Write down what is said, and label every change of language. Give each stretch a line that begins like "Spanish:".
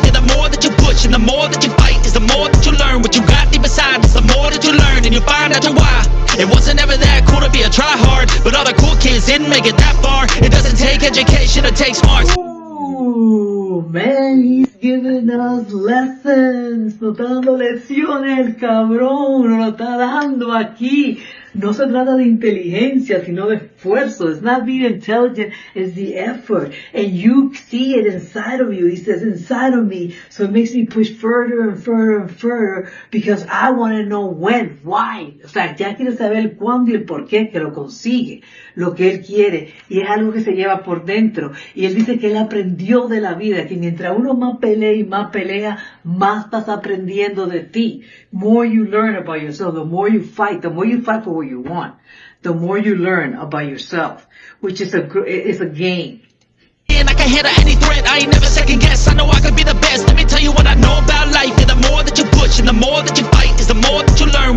English: Yeah, the more that you push and the more that you fight is the more that you learn. What you got deep inside is the more that you learn, and you find out why. It wasn't ever that cool to be a tryhard, but all the cool kids didn't make it that far. It doesn't take education, it takes smarts. Ooh, man, he's giving us lessons.
Spanish: Nos está dando lecciones, cabrón. Nos lo está dando aquí. No se trata de inteligencia, sino de esfuerzo.
English: It's not being intelligent, it's the effort. And you see it inside of you. He says, inside of me. So it makes me push further and further and further because I want to know when, why.
Spanish: O sea, ya quiere saber el cuándo y el por qué que lo consigue. Lo que él quiere. Y es algo que se lleva por dentro. Y él dice que él aprendió de la vida, que mientras uno más pelea y más pelea, más estás aprendiendo de ti.
English: More you learn about yourself, the more you fight for what you want, the more you learn about yourself, which is a game. And I can handle any threat, I ain't never second guess. I know I could be the best. Let me tell you what I know about life. Yeah, the more that you push and the more that you fight is the more that you learn.